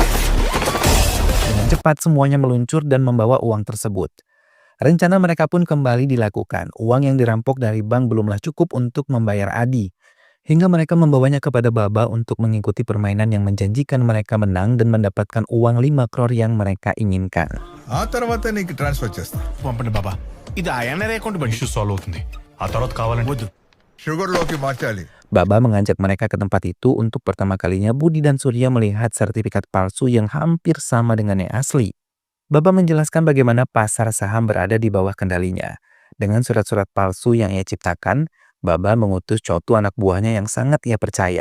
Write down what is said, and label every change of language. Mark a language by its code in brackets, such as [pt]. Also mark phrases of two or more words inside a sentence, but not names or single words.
[id] Dengan cepat semuanya meluncur dan membawa uang tersebut. Rencana mereka pun kembali dilakukan. Uang yang dirampok dari bank belumlah cukup untuk membayar Adi. Hingga mereka membawanya kepada Baba untuk mengikuti permainan yang menjanjikan mereka menang dan mendapatkan uang 5 crore yang mereka inginkan. [te] ఆ తర్వాత నీకు ట్రాన్స్ఫర్ చేస్తా. పంపండి బాబా. ఇది ఐఎన్ఆర్ అకౌంట్ బండి. [en] issue solve [te] అవుతుంది. ఆ తర్వాత కావాలంటే వద్దు. షుగర్లోకి మార్చాలి. [id] Baba mengajak mereka ke tempat itu untuk pertama kalinya Budi dan Surya melihat sertifikat palsu yang hampir sama dengan yang asli. Baba menjelaskan bagaimana pasar saham berada di bawah kendalinya. Dengan surat-surat palsu yang ia ciptakan, Baba mengutus Chotu anak buahnya yang sangat ia percaya.